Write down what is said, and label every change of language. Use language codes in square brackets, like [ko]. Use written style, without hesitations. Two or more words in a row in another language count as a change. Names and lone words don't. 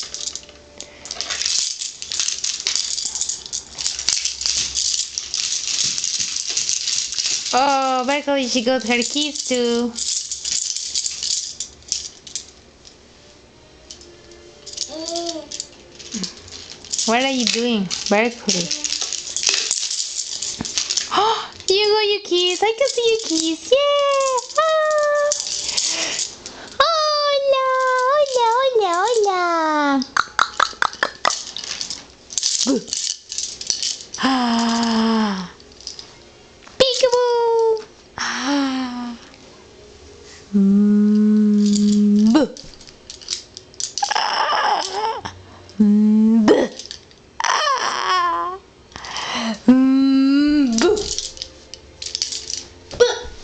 [en] Oh, Berkeley, she got her keys too. What are you doing, Berkeley? Oh, you got your keys. I can see your keys. Yeah. Oh. [es] Hola, hola, hola, hola. Ah. [en] Peekaboo. Ah. Boo. Ah. Boo. Ah. Boo. Boo.